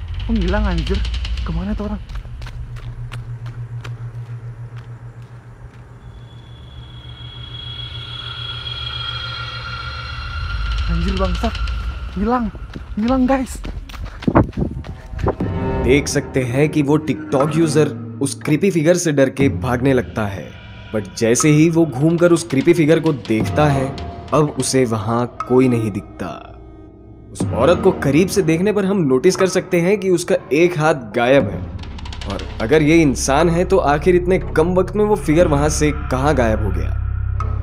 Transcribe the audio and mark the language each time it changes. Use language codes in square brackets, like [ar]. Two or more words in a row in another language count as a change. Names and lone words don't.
[id] Kok hilang anjir? Kemana tuh orang? Anjir bangsat, hilang guys. [hi] देख सकते हैं कि वो टिकटॉक यूजर उस [en] creepy figure [hi] से डर के भागने लगता है, बट जैसे ही वो घूमकर उस [en] creepy figure [hi] को देखता है, अब उसे वहां कोई नहीं दिखता। उस औरत को करीब से देखने पर हम नोटिस कर सकते हैं कि उसका एक हाथ गायब है, और अगर ये इंसान है तो आखिर इतने कम वक्त में वो फिगर वहां से कहां गायब हो गया।